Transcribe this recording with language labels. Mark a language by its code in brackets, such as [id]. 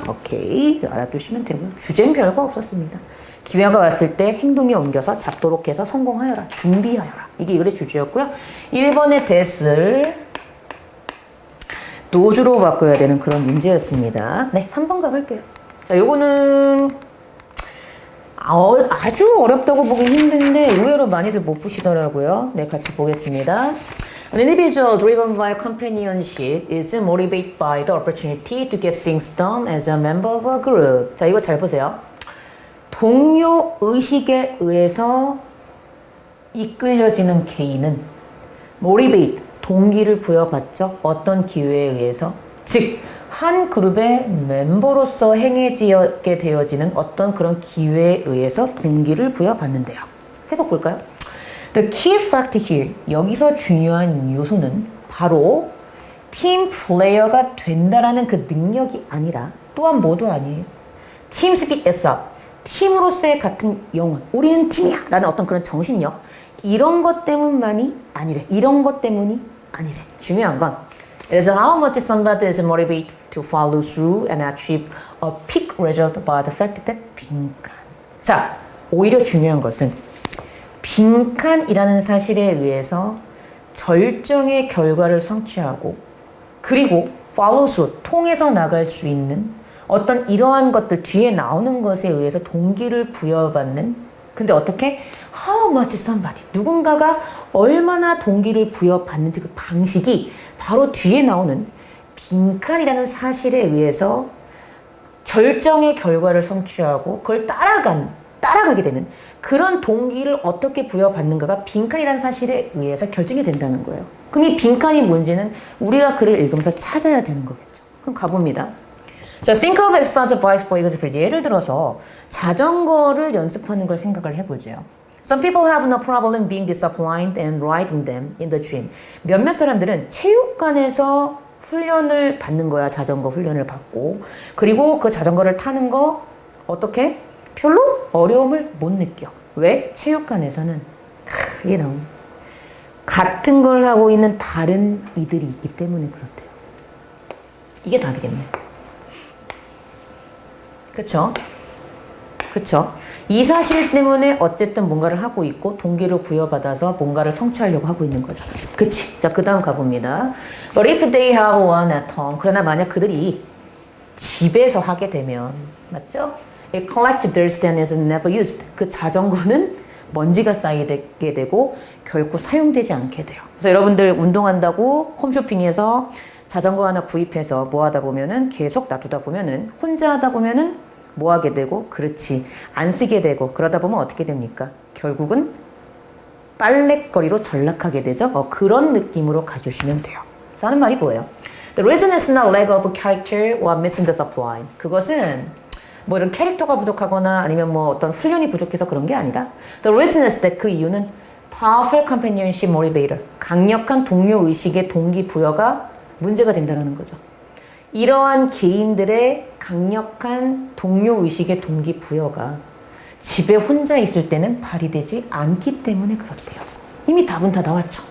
[ko] 오케이, 알아두시면 되고요. 주제는 별거 없었습니다. 기회가 왔을 때 행동에 옮겨서 잡도록 해서 성공하여라. 준비하여라. 이게 이글의 주제였고요. 1번의 that을 도주로 바꿔야 되는 그런 문제였습니다. 네, 3번 가볼게요. 자, 요거는 아주 어렵다고 보긴 힘든데 의외로 많이들 못 푸시더라고요. 네, 같이 보겠습니다. [en] An individual driven by companionship is motivated by the opportunity to get things done as a member of a group. [ko] 자, 이거 잘 보세요. 동료 의식에 의해서 이끌려지는 개인은 motivate, 동기를 부여받죠. 어떤 기회에 의해서? 즉, 한 그룹의 멤버로서 행해지게 되어지는 어떤 그런 기회에 의해서 동기를 부여받는데요. 계속 볼까요? [en] The key factor here, [ko] 여기서 중요한 요소는 바로 팀 플레이어가 된다라는 그 능력이 아니라 또한 뭐도 아니에요. 팀 스피릿 에서 팀으로서의 같은 영혼, 우리는 팀이야 라는 어떤 그런 정신력, 이런 것 때문만이 아니래. 이런 것 때문이 아니래. 중요한 건 [en] It is how much somebody is motivated to follow through and achieve a peak result by the fact that [ko] 빈칸. 자, 오히려 중요한 것은 빈칸이라는 사실에 의해서 절정의 결과를 성취하고 그리고 [en] follow through, [ko] 통해서 나갈 수 있는 어떤 이러한 것들 뒤에 나오는 것에 의해서 동기를 부여받는 근데 어떻게? [en] How much somebody, [ko] 누군가가 얼마나 동기를 부여받는지 그 방식이 바로 뒤에 나오는 빈칸이라는 사실에 의해서 절정의 결과를 성취하고 그걸 따라가게 되는 그런 동기를 어떻게 부여받는가가 빈칸이라는 사실에 의해서 결정이 된다는 거예요. 그럼 이 빈칸이 뭔지는 우리가 글을 읽으면서 찾아야 되는 거겠죠. 그럼 가봅니다. [en] 자, think of exercise for example. [ko] 예를 들어서 자전거를 연습하는 걸 생각을 해보죠. [en] Some people have no problem being disciplined and riding them in the gym. [ko] 몇몇 사람들은 체육관에서 훈련을 받는 거야. 자전거 훈련을 받고. 그리고 그 자전거를 타는 거 어떻게? 별로 어려움을 못 느껴. 왜? 체육관에서는 이게 나오네. 같은 걸 하고 있는 다른 이들이 있기 때문에 그렇대요. 이게 답이겠네. 그쵸? 그쵸? 이 사실 때문에 어쨌든 뭔가를 하고 있고 동기를 부여받아서 뭔가를 성취하려고 하고 있는 거죠. 그치? 자, 그 다음 가봅니다. [en] But if they have one at home. [ko] 그러나 만약 그들이 집에서 하게 되면, 맞죠? [en] It collects dirt and is never used. [ko] 그 자전거는 먼지가 쌓이게 되고 결코 사용되지 않게 돼요. 그래서 여러분들 운동한다고 홈쇼핑에서 자전거 하나 구입해서 뭐 하다 보면은 계속 놔두다 보면은 혼자 하다 보면은 뭐 하게 되고, 그렇지, 안 쓰게 되고, 그러다 보면 어떻게 됩니까? 결국은 빨래거리로 전락하게 되죠. 그런 느낌으로 가주시면 돼요. 그래서 하는 말이 뭐예요? [en] The reason is not lack of character or missing the supply. [ko] 그것은 뭐 이런 캐릭터가 부족하거나 아니면 뭐 어떤 훈련이 부족해서 그런 게 아니라 [en] The reason is that [ko] 그 이유는 [en] powerful companionship motivator. [ko] 강력한 동료 의식의 동기부여가 문제가 된다는 거죠. 이러한 개인들의 강력한 동료 의식의 동기부여가 집에 혼자 있을 때는 발휘되지 않기 때문에 그렇대요. 이미 답은 다 나왔죠.